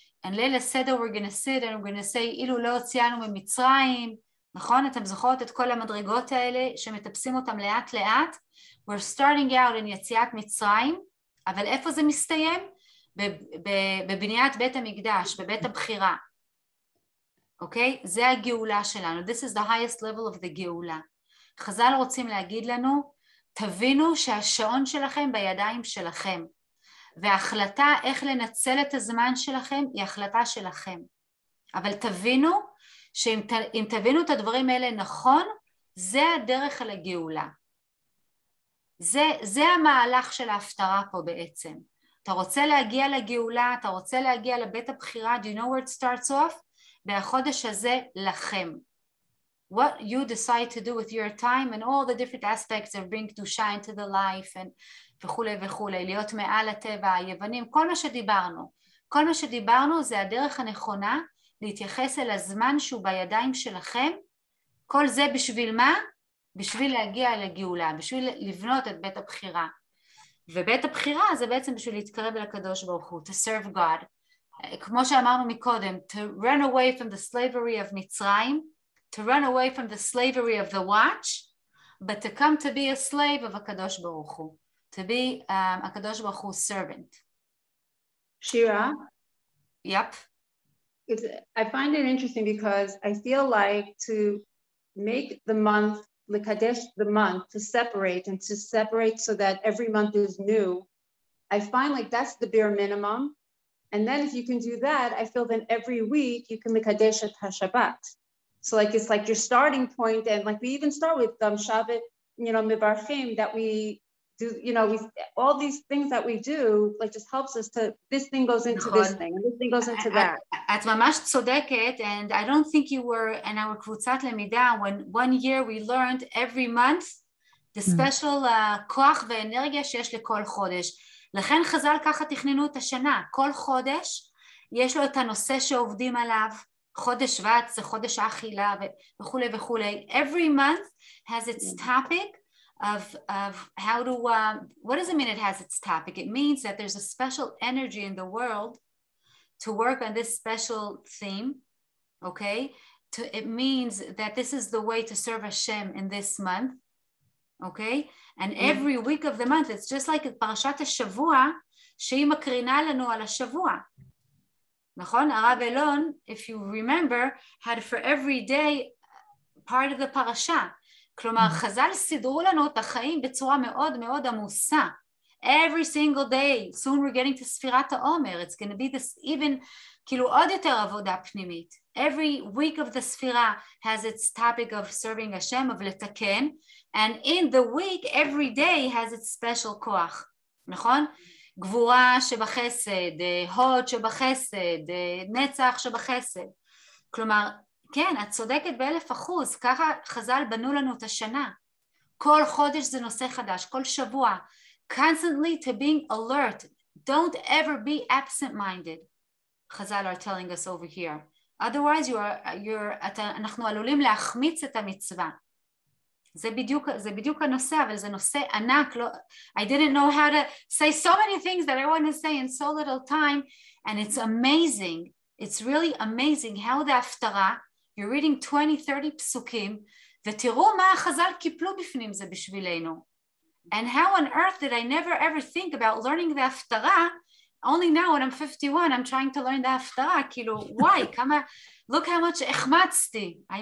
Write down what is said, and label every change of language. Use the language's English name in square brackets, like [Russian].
[English] And ליל הסדר we're going to sit and we're going to say, [Hebrew] אילו לא הוציאנו ממצרים, נכון? אתם זוכרות את כל המדרגות האלה שמטפסים אותם לאט לאט, [English] we're starting out in [Hebrew] יציאת מצרים, אבל איפה זה מסתיים? בבניית בית המקדש, בבית הבחירה. אוקיי? זה הגאולה שלנו. [English] This is the highest level of the גאולה. [Hebrew] חז"ל רוצים להגיד לנו, תבינו שהשעון שלכם בידיים שלכם, וההחלטה איך לנצל את הזמן שלכם היא החלטה שלכם. אבל תבינו שאם תבינו את הדברים האלה נכון, זה הדרך על הגאולה. זה המהלך של ההפטרה פה בעצם. אתה רוצה להגיע לגאולה, אתה רוצה להגיע לבית הבחירה, [English] do you know where it starts off? [Hebrew] והחודש הזה לכם. [English] What you decide to do with your time and all the different aspects that bring to shine to the life and [Hebrew] וכולי וכולי, להיות מעל הטבע, היוונים, כל מה שדיברנו זה הדרך הנכונה להתייחס אל הזמן שהוא בידיים שלכם. כל זה בשביל מה? בשביל להגיע לגאולה, בשביל לבנות את בית הבחירה. ובית הבחירה זה בעצם בשביל להתקרב לקדוש ברוך הוא, [English] to serve God. [Hebrew] כמו שאמרנו מקודם, [English] to run away from the slavery of מצרים, to run away from the slavery of the watch, but to come to be a slave of הקדוש ברוך הוא, to be הקדוש ברוך הוא servant. Shira? Yep. I find it interesting because I feel like to make the month, Likadesh the month, to separate so that every month is new, I find like that's the bare minimum. And then if you can do that, I feel then every week you can Likadesh at HaShabbat. So like it's like your starting point, and like we even start with Shabbat, Mivarchim, that we do, you know, all these things that we do, like just helps us to, this thing goes into this thing, and this thing goes into that. [Hebrew] את ממש צודקת, [English] and I don't think you were in our [Hebrew] קבוצת למידה, [English] when one year we learned every month the special [Hebrew] כוח ואנרגיה שיש לכל חודש. לכן חז"ל ככה תכננו את השנה, כל חודש יש לו את הנושא שעובדים עליו, חודש שבט זה חודש האכילה וכולי וכולי. [English] Every month has its topic of how to, what does it mean it has its topic? It means that there's a special energy in the world to work on this special theme, okay? It means that this is the way to serve Hashem in this month, okay? And every week of the month, it's just like פרשת השבוע, [Hebrew] שהיא מקרינה לנו על השבוע. נכון? [English] הרב אלון, if you remember, had for every day part of the parasha. [Hebrew] כלומר, חז"ל סידרו לנו את החיים בצורה מאוד מאוד עמוסה. [English] Every single day, soon we're getting to ספירת העומר. It's going to be this even, [Hebrew] כאילו עוד יותר עבודה פנימית. [English] Every week of the ספירה has its topic of serving Hashem, of לתקן, and in the week, every day has its special כוח. [Hebrew] נכון? גבורה שבחסד, הוד שבחסד, נצח שבחסד. כלומר, כן, את צודקת ב1,000%, ככה חז"ל בנו לנו את השנה. כל חודש זה נושא חדש, כל שבוע. [English] Constantly to being alert. Don't ever be absent-minded. חז"ל are telling us over here. Otherwise, [Hebrew] אנחנו עלולים להחמיץ את המצווה. זה בדיוק הנושא, אבל זה נושא ענק. [English] I didn't know how to say so many things that I want to say in so little time, and it's amazing. It's really amazing how the הפטרה, you're reading 20-30 פסוקים, [Hebrew] ותראו מה החז"ל קיפלו בפנים זה בשבילנו. [English] And how on earth did I never ever think about learning the הפטרה? Only now when I'm 51, I'm trying to learn the הפטרה, [Hebrew] כאילו, וואי, כמה, [English] look how much [Hebrew] החמצתי.